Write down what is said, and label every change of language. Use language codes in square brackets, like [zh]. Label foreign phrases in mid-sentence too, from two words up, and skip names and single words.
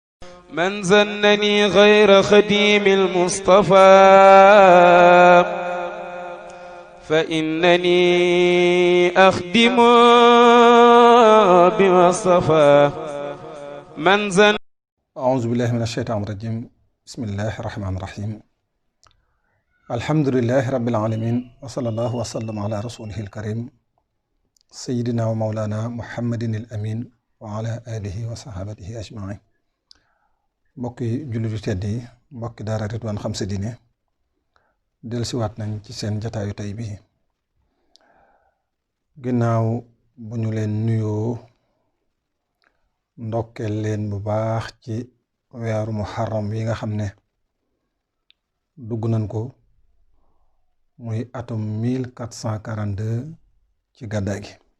[ar] من زنني غير خديم المصطفى فإنني أخدم بما اصطفى من زن. أعوذ بالله من الشيطان الرجيم. بسم الله الرحمن الرحيم. الحمد لله رب العالمين وصلى الله وسلم على رسوله الكريم سيدنا ومولانا محمد الأمين وعلى آله وصحابته أجمعين. [wo] mbokki jullit yu tedd yi, mbokki daara Ridwaan xam sa diine, dellusiwaat nañ ci seen jataayu tey bi ginnaaw bu ñu leen nuyoo ndokkeel leen bu baax ci weeru muharram yi nga xam ne dugg nañ ko muy atum 1442 ci gàddaay gi.